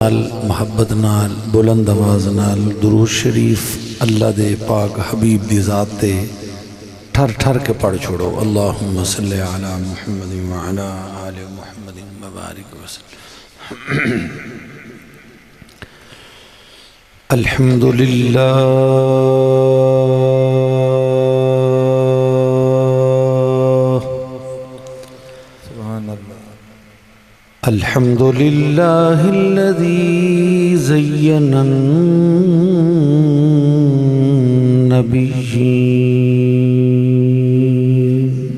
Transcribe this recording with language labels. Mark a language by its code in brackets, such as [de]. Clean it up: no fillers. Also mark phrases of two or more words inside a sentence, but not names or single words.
[pa] محبت نال بلند آواز نال درود شریف اللہ دے پاک حبیب دی ذات تے ٹھر ٹھر کے پڑھ چھوڑو. [ar] اللهم صل على محمد وعلى آل محمد وبارك وسلم. الحمد لله الحمد لله الذي زين نبيين